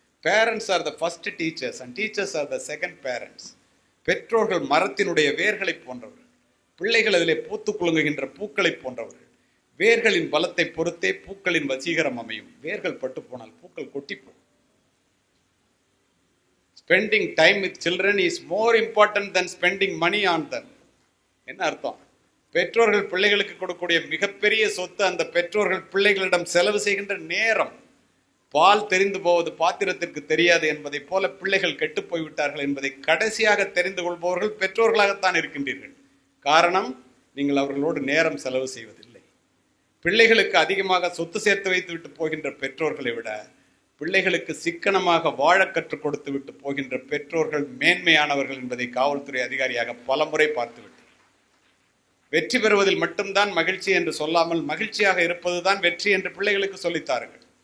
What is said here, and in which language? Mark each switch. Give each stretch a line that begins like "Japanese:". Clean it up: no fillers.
English: Parents are the first teachers and teachers are the second parents.
Tamil: பெற்றோர்கள் மரத்தினுடைய வேர்களை போன்றவர்கள், பிள்ளைகள் அதிலே பூத்து குலுங்குகின்ற பூக்களை போன்றவர்கள். வேர்களின் பலத்தை பொறுத்தே பூக்களின் வசீகரம் அமையும். வேர்கள் பட்டு போனால் பூக்கள் கொட்டிப்போம்.
English: Spending time with children is more important than spending money on them.
Tamil: என்ன அர்த்தம்? பெற்றோர்கள் பிள்ளைகளுக்கு கொடுக்கக்கூடிய மிகப்பெரிய சொத்து அந்த பெற்றோர்கள் பிள்ளைகளிடம் செலவு செய்கின்ற நேரம். பால் தெரிந்து போவது பாத்திரத்திற்கு தெரியாது என்பதை போல பிள்ளைகள் கெட்டு போய்விட்டார்கள் என்பதை கடைசியாக தெரிந்து கொள்பவர்கள் பெற்றோர்களாகத்தான் இருக்கின்றீர்கள். காரணம், நீங்கள் அவர்களோடு நேரம் செலவு செய்வதில்லை. பிள்ளைகளுக்கு அதிகமாக சொத்து சேர்த்து வைத்து விட்டு போகின்ற பெற்றோர்களை விட பிள்ளைகளுக்கு சிக்கனமாக வாழ கற்றுக் கொடுத்து விட்டு போகின்ற பெற்றோர்கள் மேன்மையானவர்கள் என்பதை காவல்துறை அதிகாரியாக பலமுறை பார்த்துவிட்டு, வெற்றி பெறுவதில் மட்டும்தான் மகிழ்ச்சி என்று சொல்லாமல் மகிழ்ச்சியாக இருப்பதுதான் வெற்றி என்று பிள்ளைகளுக்கு சொல்லித்தார்கள்.